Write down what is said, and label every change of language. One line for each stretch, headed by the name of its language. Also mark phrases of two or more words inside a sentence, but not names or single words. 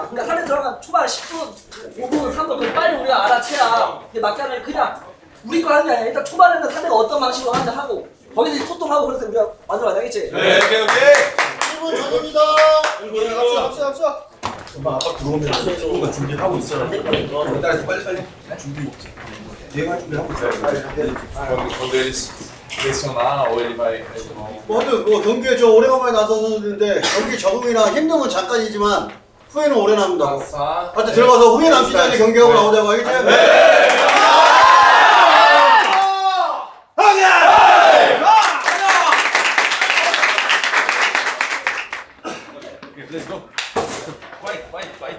Korean: 그러니까 상대 들어가면 초반 10분, 5분, 3분 그럼 빨리 우리가 알아채야 맞게 하면 그냥 우리 거 하는 게 아니라 일단 초반에는 상대가 어떤 방식으로 하는지 하고 거기서 소통하고 그래서 우리가 만들어야 되겠지? 네, 오케이. 1분 전입니다. 갑시다. 금방 아빠 들어오면 친구가 준비하고 있어라. 따라서 빨리빨리 준비 먹자. 대응할 준비하고 있어요.
Portuguese: Quando eles pressionar ou ele vai.
Korean: 하여튼 경기에 저 오래간만에 나서는데 경기 적응이나 힘듦은 잠깐이지만 후회는 오래 남는다. 하여튼 들어가서 후회 남지 않게 경기하고 나오자고 알겠지?
English: Let's go. Fight.